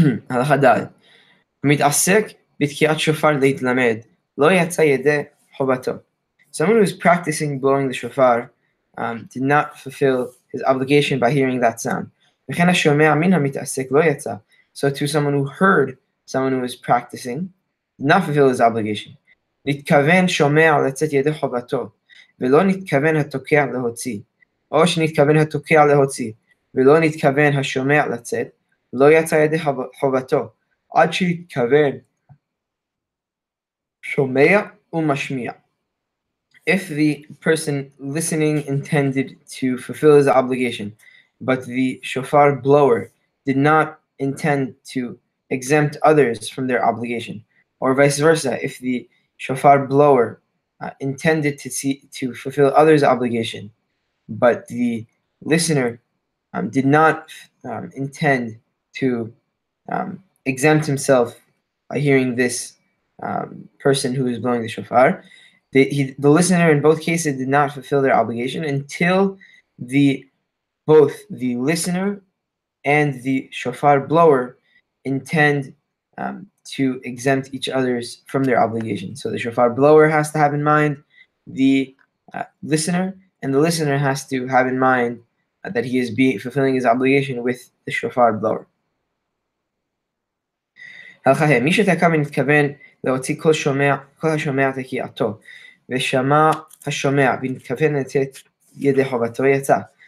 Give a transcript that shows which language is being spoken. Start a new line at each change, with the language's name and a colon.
Hebrew: הלכה ד' מתעסק בתקיעת שופר להתלמד, לא יצא ידי חובתו.
English: Someone who is practicing blowing the shofar did not fulfill his obligation by hearing that sound.
Hebrew: וכן השומע מן המתעסק לא יצא.
English: So to someone who heard someone who was practicing did not fulfill his obligation.
Hebrew: נתכוון שומע לצאת ידי חובתו, ולא נתכוון התוקע להוציא. או שנתכוון התוקע להוציא, ולא נתכוון השומע לצאת, לא יצא ידי חובתו, עד שיתכוון שומע ומשמיע.
English: If the person listening intended to fulfill his obligation, but the shofar blower did not intend to exempt others from their obligation, or vice versa, if the shofar blower intended to fulfill others' obligation, but the listener did not intend to exempt himself by hearing this person who is blowing the shofar, the listener in both cases did not fulfill their obligation until both the listener and the shofar blower intend to exempt each others from their obligation. So the shofar blower has to have in mind the listener, and the listener has to have in mind that he is fulfilling his obligation with the shofar blower.
Hebrew: מי שתקע ונתכוון להוציא כל השומע תקיעתו, ושמע השומע ונתכוון לתת ידי חובתו יצא.